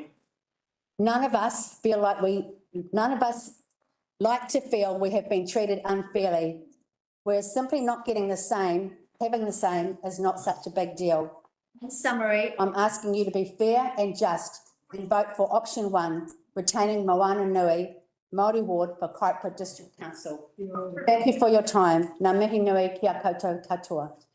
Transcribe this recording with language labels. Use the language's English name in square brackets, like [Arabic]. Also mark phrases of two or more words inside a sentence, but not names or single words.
[English] None of us like to feel we have been treated unfairly, whereas simply not getting the same, having the same is not such a big deal. In summary, I'm asking you to be fair and just and vote for option 1, retaining Moana Nui Māori ward for Kaipara District Council. Thank you for your time. [Māori] Ngā mihi nui kia koutou katoa.